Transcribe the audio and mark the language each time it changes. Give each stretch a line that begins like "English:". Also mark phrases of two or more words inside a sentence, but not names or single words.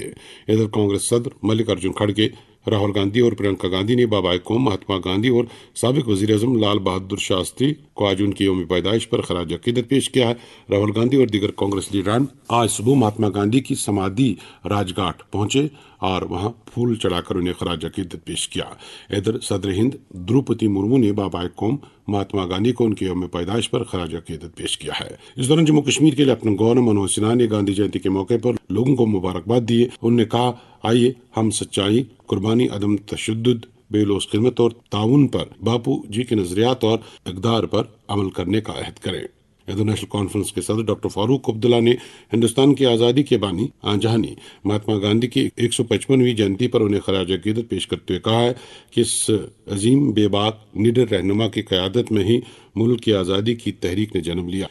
Urdu: ادھر کانگریس صدر ملک ارجن کھڑگے، راہل گاندھی اور پرینکا گاندھی نے بابائے قوم مہاتما گاندھی اور سابق وزیر اعظم لال بہادر شاستری کو آج ان کی یوم پیدائش پر خراج عقیدت پیش کیا ہے۔ راہل گاندھی اور دیگر کانگریس لیڈران آج صبح مہاتما گاندھی کی سمادھی راج گھاٹ پہنچے اور وہاں پھول چڑھا کر انہیں خراج عقیدت پیش کیا۔ ادھر صدر ہند دروپدی مرمو نے بابائے قوم مہاتما گاندھی کو ان کے یوم پیدائش پر خراج عقیدت پیش کیا ہے۔ اس دوران جموں کشمیر کے لیفٹننٹ گورنر منوج سنہا نے گاندھی جینتی کے موقع پر لوگوں کو مبارکباد دی۔ انہوں نے کہا، آئیے ہم سچائی، قربانی، عدم تشدد، بے لوث خدمت اور تعاون پر باپو جی کے نظریات اور اقدار پر عمل کرنے کا عہد کریں۔ انٹرنیشنل کانفرنس کے صدر ڈاکٹر فاروق عبداللہ نے ہندوستان کی آزادی کے بانی جہانی مہاتما گاندھی کی 155ویں جینتی پر انہیں خراج عقیدت پیش کرتے ہوئے کہا ہے کہ اس عظیم بے باک نڈر رہنما کی قیادت میں ہی ملک کی آزادی کی تحریک نے جنم لیا۔